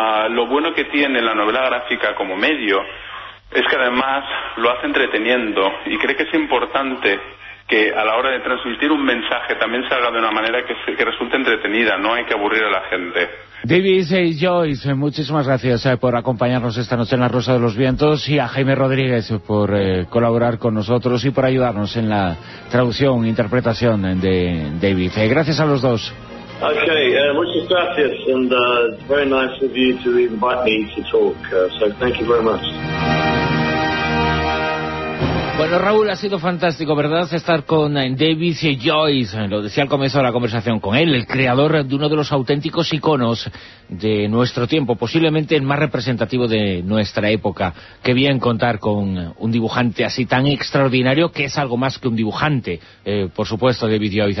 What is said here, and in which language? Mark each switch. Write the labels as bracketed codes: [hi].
[es] Lo bueno que tiene la novela gráfica como medio es que además lo hace entreteniendo, y cree que es importante que a la hora de transmitir un mensaje también salga de una manera que resulte entretenida. No hay que aburrir a la gente. David Joyce, muchísimas gracias por acompañarnos esta noche en La Rosa de los Vientos, y a Jaime Rodríguez por colaborar con nosotros y por ayudarnos en la traducción e interpretación de David. Gracias a los dos. Muchas gracias, [en] and very nice of you to invite me to talk, so thank you very much. [es] Bueno, Raúl, ha sido fantástico, ¿verdad?, estar con David Joyce, lo decía al comienzo de la conversación con él, el creador de uno de los auténticos iconos de nuestro tiempo, posiblemente el más representativo de nuestra época. Qué bien contar con un dibujante así tan extraordinario, que es algo más que un dibujante, por supuesto, David Joyce.